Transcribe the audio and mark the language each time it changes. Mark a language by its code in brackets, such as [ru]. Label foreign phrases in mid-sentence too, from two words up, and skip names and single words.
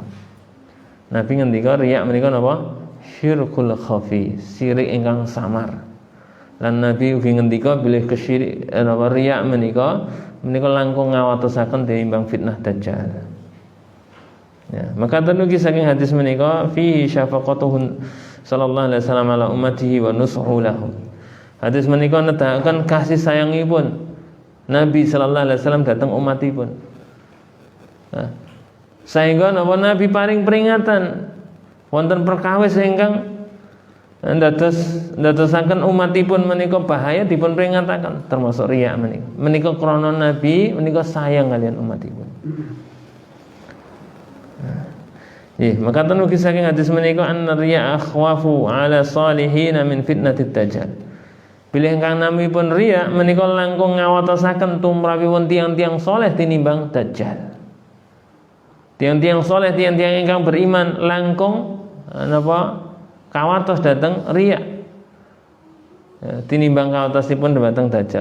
[jv] Nabi ngendika riya menika napa? [ar] شرك الخفي, [jv] sirik ingkang samar. Lan Nabi ugi ngendika bilih kesyirik napa riya menika langkung ngawatosaken tinimbang fitnah Dajjal. Ya, maka tenugi saking hadis menika [ar] فيه شفقته صلى الله عليه وسلم على أمته ونصحه لهم. [jv] Hadis menika nedahaken kasih sayangipun Nabi [ar] صلى الله عليه وسلم [jv] dhateng umatipun. Nah, sehingga napa Nabi paring peringatan wonten perkawis ingkang ndadosaken umatipun menika bahaya dipun peringataken termasuk riya menika. Menika krana Nabi menika sayang kalian umatipun. Maka ugi saking hadis menika [ar] أن الرياء أخوف على الصالحين من فتنة الدجال. [jv] Bilih ingkang namipun riya menika langkung ngawatosaken tumrapipun tiang-tiang saleh tinimbang dajjal. Tiang-tiang saleh, tiang-tiang ingkang beriman langkung napa kawatos dateng riya. Tinimbang kawatosipun dateng dajjal.